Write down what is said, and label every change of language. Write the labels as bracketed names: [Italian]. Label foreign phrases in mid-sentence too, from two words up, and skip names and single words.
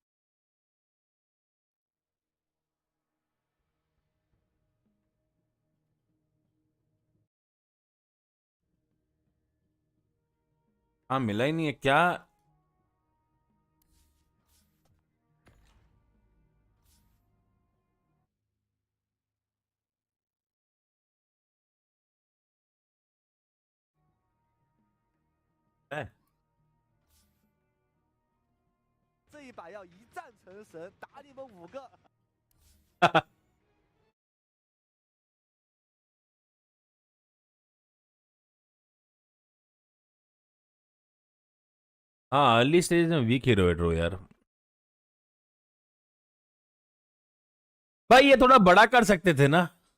[Hindi] हाँ मिला ही नहीं है क्या? है? [Chinese] 这一把要一战成神，打你们5个。 [Hindi] हाँ [English] early stage [Hindi] में [English] weak hero [Hindi] है ड्रो यार. भाई ये थोड़ा बड़ा कर सकते थे ना.